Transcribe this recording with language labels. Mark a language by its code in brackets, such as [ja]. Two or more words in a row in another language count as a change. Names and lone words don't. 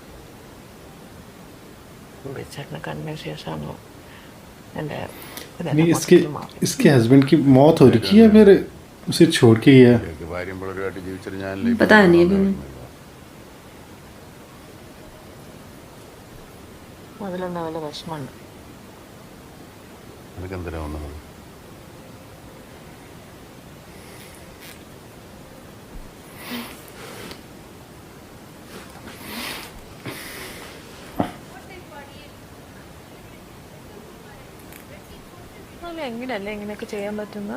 [ml] ചേട്ടനെ കണ്ടതിന് ശേഷമാണോ എൻ്റെ [hi] नहीं इसके हस्बैंड की मौत हो रखी है, फिर उसे छोड़ के गया। [ml] ഭാര്യയും പിള്ളേരുമായിട്ട് ജീവിച്ചിട്ട് ഞാനല്ലേ [hi] पता नहीं अभी [ml] അതിലെന്താ വല്ല വിഷമമുണ്ട്? നിനക്ക് എന്തിനാ വന്നത്? എങ്ങനെയല്ലേ ഇങ്ങനെയൊക്കെ ചെയ്യാൻ പറ്റുന്നത്?